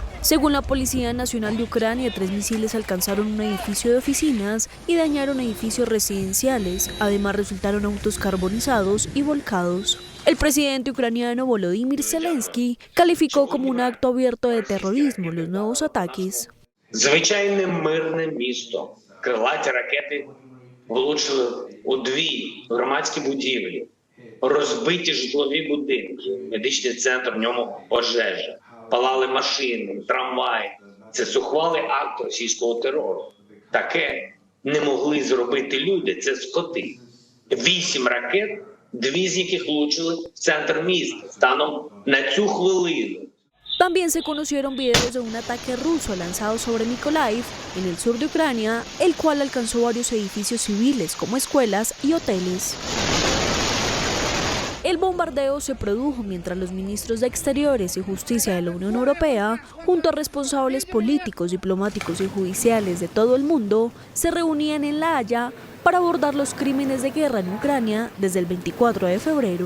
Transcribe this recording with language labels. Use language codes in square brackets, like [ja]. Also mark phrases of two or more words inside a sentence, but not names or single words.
[es] Según la Policía Nacional de Ucrania, 3 misiles alcanzaron un edificio de oficinas y dañaron edificios residenciales. Además, resultaron autos carbonizados y volcados. El presidente ucraniano Volodymyr Zelensky calificó como un acto abierto de terrorismo los nuevos ataques. [uk] Звичайне мирне місто. Крилаті ракети влучили у 2 громадські будівлі, розбиті житлові будинки, медичний центр, в ньому пожежа, палали машини, трамваї. Це зухвалий акт російського терору. Таке не могли зробити люди, це скоти. 8 ракет, 2 з яких влучили в центр міста, станом на цю хвилину. [es] También se conocieron videos de un ataque ruso lanzado sobre Mykolaiv, en el sur de Ucrania, el cual alcanzó varios edificios civiles como escuelas y hoteles. El bombardeo se produjo mientras los ministros de Exteriores y Justicia de la Unión Europea, junto a responsables políticos, diplomáticos y judiciales de todo el mundo, se reunían en La Haya para abordar los crímenes de guerra en Ucrania desde el 24 de febrero.